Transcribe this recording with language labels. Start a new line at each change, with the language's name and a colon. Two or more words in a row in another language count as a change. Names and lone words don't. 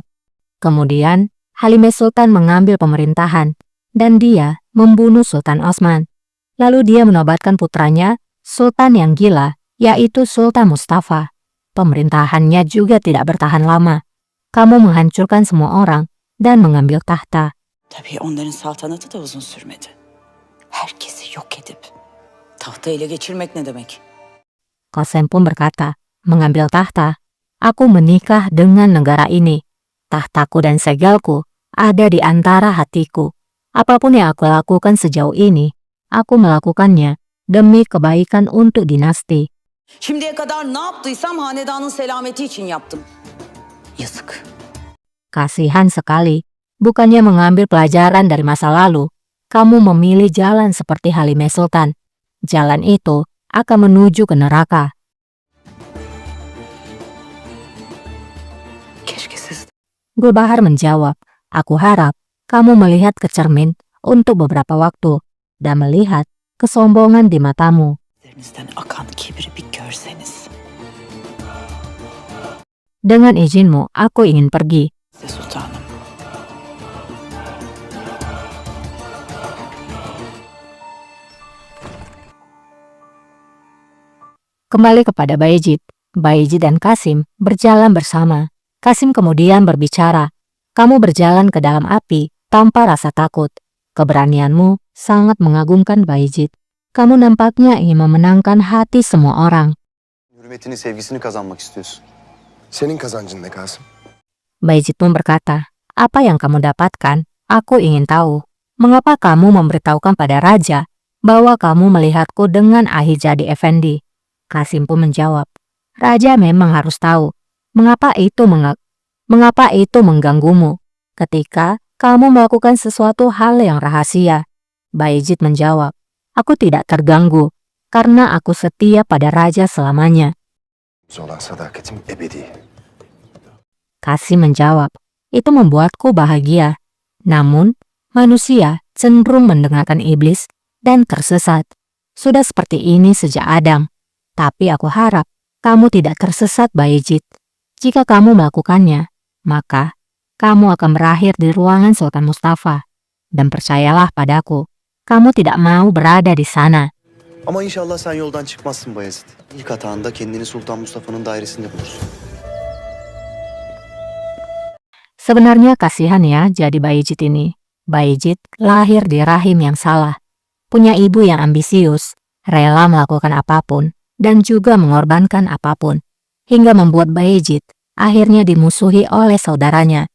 Indonesian: Kemudian Halimah Sultan mengambil pemerintahan dan dia membunuh Sultan Osman. Lalu dia menobatkan putranya, Sultan yang gila, yaitu Sultan Mustafa. Pemerintahannya juga tidak bertahan lama. Kamu menghancurkan semua orang dan mengambil tahta.
Turkish: Tabii onların saltanatı da uzun sürmedi. Herkesi yok edip tahta ele geçirmek ne demek?
Indonesian: Qasem pun berkata, mengambil tahta, aku menikah dengan negara ini. Tahtaku dan segalku ada di antara hatiku. Apapun yang aku lakukan sejauh ini, aku melakukannya demi kebaikan untuk dinasti.
Turkish: Şimdiye kadar ne yaptıysam hanedanın selameti için yaptım. Yazık.
Indonesian: Kasihan sekali, bukannya mengambil pelajaran dari masa lalu, kamu memilih jalan seperti Halimah Sultan. Jalan itu akan menuju ke neraka.
Turkish: Keşke siz
Indonesian: Gulbahar menjawab, aku harap kamu melihat ke cermin untuk beberapa waktu dan melihat kesombongan di matamu.
Turkish: derinizden akan kibri bir görseniz.
Indonesian: Dengan izinmu, aku ingin pergi.
Turkish: Size sultanım.
Indonesian: Kembali kepada Bayezid. Bayezid dan Qasim berjalan bersama. Qasim kemudian berbicara, kamu berjalan ke dalam api tanpa rasa takut. Keberanianmu sangat mengagumkan Bayezid. Kamu nampaknya ingin memenangkan hati semua orang.
Turkish: Hürmetini, sevgisini kazanmak istiyorsun. Senin kazancın ne Kasım?
Indonesian: Bayezid pun berkata, apa yang kamu dapatkan? Aku ingin tahu. Mengapa kamu memberitahukan pada raja bahwa kamu melihatku dengan Ahijadi Effendi? Qasim pun menjawab, raja memang harus tahu. Mengapa itu mengganggumu ketika kamu melakukan sesuatu hal yang rahasia? Bayezid menjawab, aku tidak terganggu karena aku setia pada raja selamanya.
Turkish: Olan sadakatim ebedi.
Indonesian: Qasim menjawab, itu membuatku bahagia. Namun, manusia cenderung mendengarkan iblis dan tersesat. Sudah seperti ini sejak Adam. Tapi aku harap kamu tidak tersesat, Bayezid. Jika kamu melakukannya, maka kamu akan berakhir di ruangan Sultan Mustafa. Dan percayalah padaku, kamu tidak mau berada di sana.
Turkish: Ama inşallah sen yoldan çıkmazsın Bayezid. İlk hatanda kendini Sultan Mustafa'nın dairesinde bulursun.
Indonesian: Sebenarnya kasihan ya jadi Bayezid ini. Bayezid lahir di rahim yang salah. Punya ibu yang ambisius, rela melakukan apapun, dan juga mengorbankan apapun. Hingga membuat Bayezid akhirnya dimusuhi oleh saudaranya.